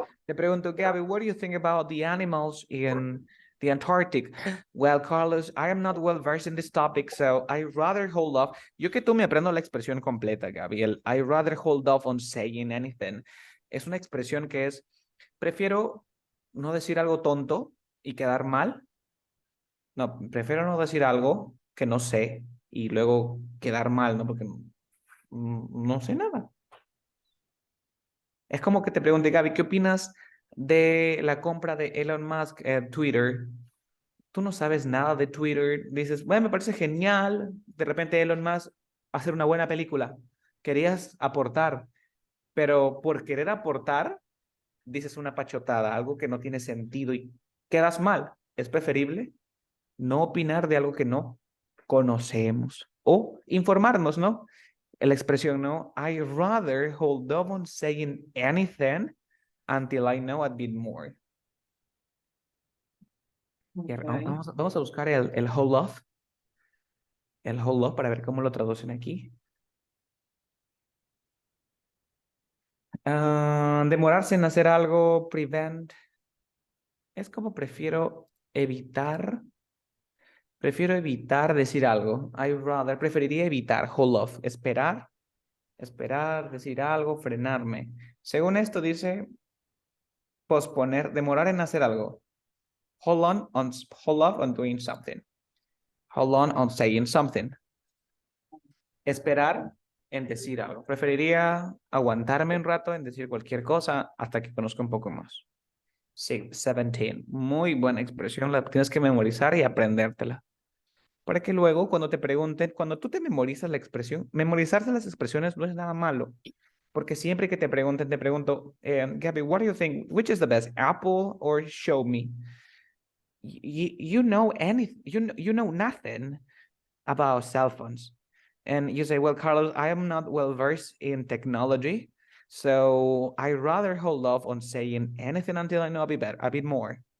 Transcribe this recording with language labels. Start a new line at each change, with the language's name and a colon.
Spanish: Te pregunto,
English: Gabby, what do you think about the animals in the Antarctic? Well, Carlos, I am not well-versed in this topic, so I rather hold off.
Spanish: Yo que tú me aprendo la expresión completa, Gabby.
English: El I rather hold off on saying anything.
Spanish: Es una expresión que es, prefiero no decir algo tonto y quedar mal. No, prefiero no decir algo que no sé y luego quedar mal, ¿no? Porque no sé nada. Es como que te pregunte, Gaby, ¿qué opinas de la compra de Elon Musk en Twitter? Tú no sabes nada de Twitter. Dices, bueno, me parece genial. De repente Elon Musk hacer una buena película. Querías aportar, pero por querer aportar, dices una pachotada, algo que no tiene sentido y quedas mal. Es preferible no opinar de algo que no conocemos o informarnos, ¿no? La expresión, ¿no?
English: I rather hold off on saying anything until I know a bit more. Ok.
Spanish: Vamos a buscar el hold off. El hold off para ver cómo lo traducen aquí. Demorarse en hacer algo, prevent. Es como prefiero evitar decir algo.
English: I rather,
Spanish: preferiría evitar, hold off, esperar, decir algo, frenarme. Según esto dice posponer, demorar en hacer algo.
English: Hold off on doing something. Hold on saying something.
Spanish: Esperar en decir algo. Preferiría aguantarme un rato en decir cualquier cosa hasta que conozca un poco más. Sí, 17. Muy buena expresión. La tienes que memorizar y aprendértela. Para que luego, cuando te pregunten, cuando tú te memorizas la expresión, memorizarse las expresiones no es nada malo. Porque siempre que te pregunten, te pregunto, Gabby,
English: what do you think? Which is the best, Apple or Show Me? You know anything, you know nothing about cell phones. And you say, well, Carlos, I am not well versed in technology, so I rather hold off on saying anything until I know a bit more.